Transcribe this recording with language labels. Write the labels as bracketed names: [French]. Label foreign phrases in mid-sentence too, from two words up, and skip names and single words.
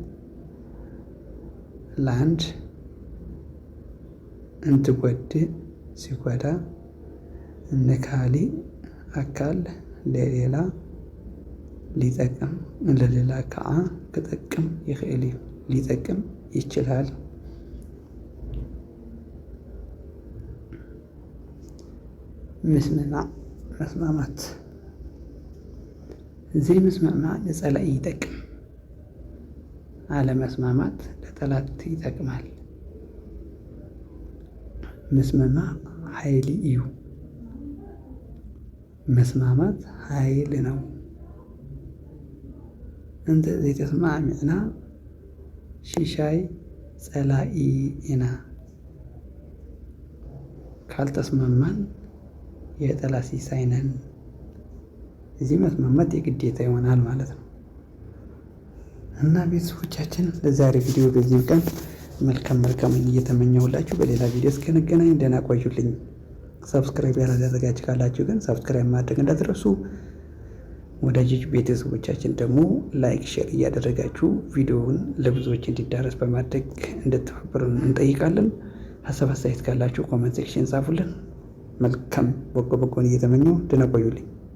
[Amharic] ለአንድ እንትጎድእ ሲጎዳ ንካሊእ አካል ለሌላ ሊጠቅም ለሌላ [Tigrinya] ከዓ ክጠቅም ይኽእል እዩ [Amharic] ሊጠቅም ይችላል። [Tigrinya] ምስምማዕ መስማማት ዘይምስምዕማዕ ንጸላኢ ይጠቅም፣ [Amharic] አለመስማማት ለጠላት ይጠቅማል። [Tigrinya] ምስምማዕ ኃይሊ እዩ፣ [Amharic] መስማማት ኃይል ነው። [Tigrinya] እንተ ዘይተስማዕሚዕና ሽሻይ ጸላኢ ኢና። [Amharic] ካልተስማማን የጠላት ሲሳይ ነን። እዚህ መስማማት የግዴታ ይሆናል ማለት ነው። እና ቤተሰቦቻችን ለዛሬ ቪዲዮ በዚህ ቀን መልካም እየተመኘሁላችሁ በሌላ ቪዲዮ እስከንገናኝ ደህና ቆዩልኝ። ሰብስክራይብ ያላደረጋችሁ ካላችሁ ግን ሰብስክራይብ ማድረግ እንዳትረሱ። ወዳጆች ቤተሰቦቻችን ደግሞ [English] like, share [Amharic] እያደረጋችሁ ቪዲዮውን ለብዙዎች እንዲዳረስ በማድረግ እንድትተባበሩን እንጠይቃለን። ሀሳብ አስተያየት ካላችሁ [English] comment section [Amharic] ጻፉልን። መልካም በጎን እየተመኘሁ ደህና ቆዩልኝ።